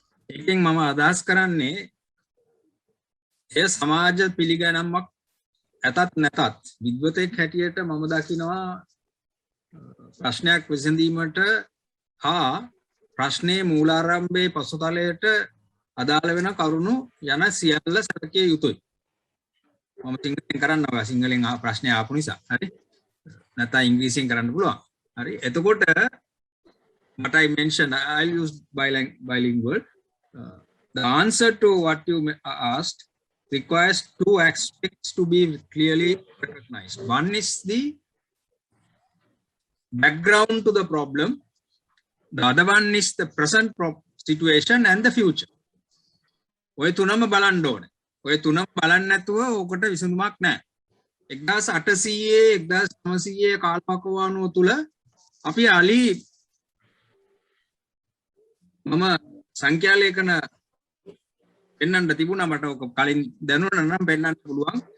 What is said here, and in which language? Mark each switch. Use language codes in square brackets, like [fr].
[si] ඒකෙන් මම අදහස් කරන්නේ ඒ සමාජ පිළිගැනීමක් ඇතත් නැතත් විද්වතෙක් හැටියට මම දකිනවා ප්‍රශ්නයක් විසඳීමට හා ප්‍රශ්නයේ මූලාරම්භයේ පසුතලයට අදාළ වෙන කරුණු යන සියල්ල සැලකිය යුතුයි. මම සිංහලෙන් කරන්න ඕවා සිංහලෙන් ප්‍රශ්නේ ආපු නිසා. හරි. නැත්නම් ඉංග්‍රීසියෙන් කරන්න පුළුවන්. හරි. [en] එතකොට what I mentioned, I'll use bilingual. The answer to what you asked requires two aspects to be clearly recognized. One is the background to the problem. The other one is the present situation and the future. [si] ඔය තුනම බලන්න ඕනේ. ඔය තුනම බලන්න නැතුව ඔකට විසඳුමක් නැහැ. 1800 1900 කාලවකවානුව තුල අපි අලි මම සංඛ්‍යා ලේඛන පෙන්වන්න තිබුණා මට ඔක කලින් දැනුණා නම් පෙන්වන්න පුළුවන්.